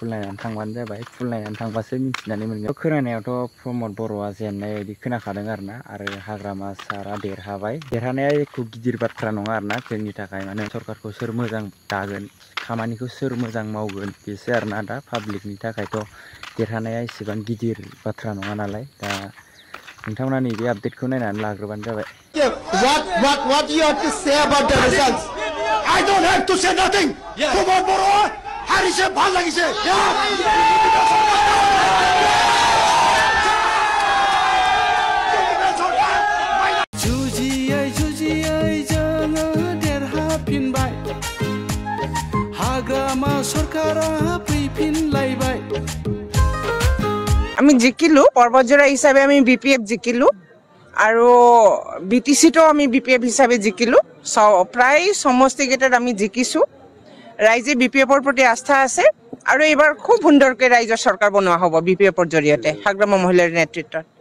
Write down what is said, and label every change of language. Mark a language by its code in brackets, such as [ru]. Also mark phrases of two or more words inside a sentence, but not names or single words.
[brx] नायनानै थांबानो जाबाय फुल नायनानै थांबासो मिथिनानै मोनगोन खोनानायावथ' प्रमद बर'आ जेननाय बायदि खोनाखादों आरोना आरो हाग्रामा सारा देरहाबाय देरहानाया एख' गिदिर बाथ्रा नङा आरोना जोंनि थाखाय माने सरकारखौ सोर मोजां दागोन खामानिखौ सोर मोजां मावगोन बेसो आरोना दा पाब्लिकनि थाखायथ' देरहानाया एसेबां गिदिर बाथ्रा नङा नालाय दा नोंथांमोना नैबे आपडेटखौ नायनानै लाग्रोबानो जाबाय [en] What you have to say about the results? I don't have to say nothing. [as] Kumar Boro, Harise ভাল লাগিছে। [brx] जुजियै जोङो देरहाफिनबाय हाग्रामा सरकारा फैफिनलायबाय [as] আমি জিকিলো পর্বজোড়া হিসাবে আমি বিপিএফ জিকিলো আৰু বিটিসিটো আমি বিপিএফ হিসাবে জিকিলো প্ৰায় সমষ্টিকেইটাত আমি জিকিছো ৰাইজে বিপিএফৰ প্ৰতি আস্থা আছে আৰু এবাৰ খুব সুন্দৰকৈ ৰাইজৰ চৰকাৰ বনোৱা হ'ব বিপিএফৰ জৰিয়তে হাগ্ৰামা মহিলাৰ নেতৃত্বত